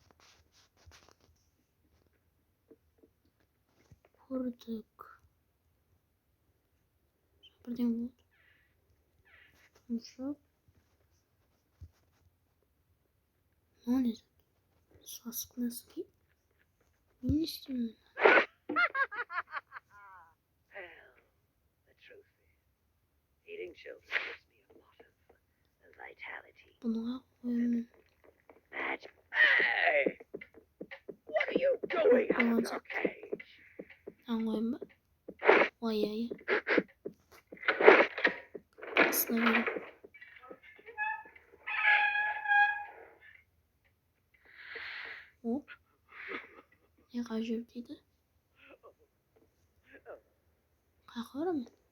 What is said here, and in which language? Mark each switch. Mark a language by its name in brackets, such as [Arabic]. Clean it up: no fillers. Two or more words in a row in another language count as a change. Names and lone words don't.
[Kazakh] Көрдік. Бірдеңе болды. Жұмшақ. Мынау не? Сасық носки. Мен не істеймін? [English] Well, the truth is, eating children gives me a lot of vitality. [Kazakh] Бұныға қоямын. [English] Magic. Hey! What are you doing out of your cage? [Kazakh] Мынаған қоямын ба? Ой. Астына берем. О. Не қай жер дейді? Қайқа барамын?